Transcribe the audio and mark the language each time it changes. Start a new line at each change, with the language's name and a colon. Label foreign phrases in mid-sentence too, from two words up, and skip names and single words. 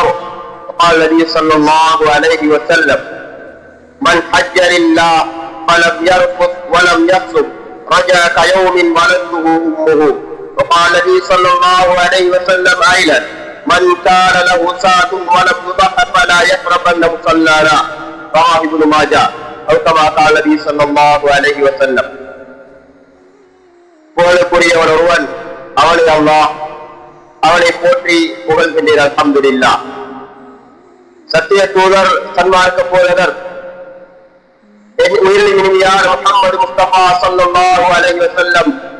Arabic: وقال النبي صلى الله عليه وسلم: من حج لله فلم يرفث ولم يفسق رجع كيوم ولدته أمه. وقال النبي صلى الله عليه وسلم أيضا: من كان له ساعة ولم يضح فلا يقربن مصلانا. رواه ابن ماجه. أو كما قال النبي صلى الله عليه وسلم.
Tamil: புகழுக்குரியவன் ஒருவன், அவனை அல்லாஹ், அவனை போற்றி புகழ்கின்றேன். அல்ஹம்துலில்லாஹ். சத்திய தூதர், சன்மார்க்க போதகர், உயிரின் இனிமையார் முஹம்மது முஸ்தபா
Arabic: صلى الله عليه وسلم